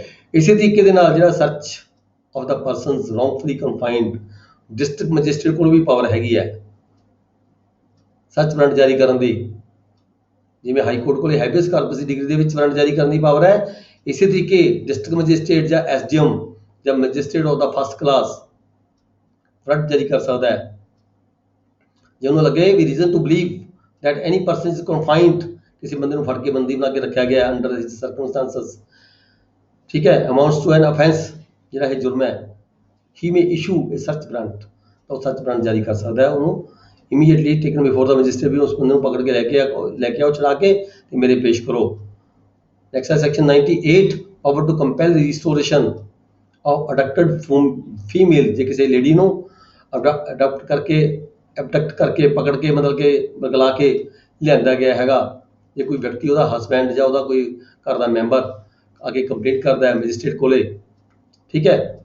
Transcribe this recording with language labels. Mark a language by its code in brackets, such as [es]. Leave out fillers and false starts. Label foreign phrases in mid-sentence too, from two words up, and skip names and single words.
[pa] ਇਸੇ ਤਰੀਕੇ ਦੇ ਨਾਲ ਜਿਹੜਾ [en] search of the persons wrongfully confined, district magistrate [pa] ਕੋਲ ਵੀ ਪਾਵਰ ਹੈਗੀ ਹੈ [en] search warrant [pa] ਜਾਰੀ ਕਰਨ ਦੀ। ਜਿਵੇਂ [en] High Court [pa] ਕੋਲੇ [la] habeas corpus [pa] ਦੀ ਡਿਗਰੀ ਦੇ ਵਿੱਚ ਵਾਰੰਟ ਜਾਰੀ ਕਰਨ ਦੀ ਪਾਵਰ ਹੈ, ਇਸੇ ਤਰੀਕੇ [en] district magistrate [pa] ਜਾਂ ਐਸਡੀਐਮ ਜਾਂ [en] magistrate of the first class [pa] ਵਾਰੰਟ ਜਾਰੀ ਕਰ ਸਕਦਾ ਹੈ ਜੇ ਉਹਨੂੰ ਲੱਗੇ ਵੀ [en] reason to believe that any person is confined, [pa] ਕਿਸੇ ਬੰਦੇ ਨੂੰ ਫੜ ਕੇ ਬੰਦੀ ਬਣਾ ਕੇ ਰੱਖਿਆ ਗਿਆ [en] under this circumstances, [pa] ਠੀਕ ਹੈ, [en] amounts to an offence, [pa] ਜਿਹੜਾ ਇਹ ਜੁਰਮ ਹੈ, [en] he may issue a search warrant, [pa] ਤਾਂ ਉਹ [en] search warrant [pa] ਜਾਰੀ ਕਰ ਸਕਦਾ ਹੈ। ਉਹਨੂੰ [en] immediately taken before the magistrate, [pa] ਵੀ ਉਸ ਬੰਦੇ ਨੂੰ ਪਕੜ ਕੇ ਲੈ ਕੇ ਆਓ ਚੜਾ ਕੇ ਤੇ ਮੇਰੇ ਪੇਸ਼ ਕਰੋ। [en] Next ਹੈ Section 98 Power to compel restoration of abducted female। [pa] ਜੇ ਕਿਸੇ ਲੇਡੀ ਨੂੰ ਅਡਾਪਟ ਕਰਕੇ ਪਕੜ ਕੇ ਮਤਲਬ ਕਿ ਬਗਲਾ ਕੇ ਲਿਆਂਦਾ ਗਿਆ ਹੈਗਾ, ਜੇ ਕੋਈ ਵਿਅਕਤੀ ਉਹਦਾ ਹਸਬੈਂਡ ਜਾਂ ਉਹਦਾ ਕੋਈ ਘਰ ਦਾ ਮੈਂਬਰ ਆ ਕੇ ਕੰਪਲੇਂਟ ਕਰਦਾ ਹੈ ਮੈਜਿਸਟਰੇਟ ਕੋਲੇ, ਠੀਕ ਹੈ,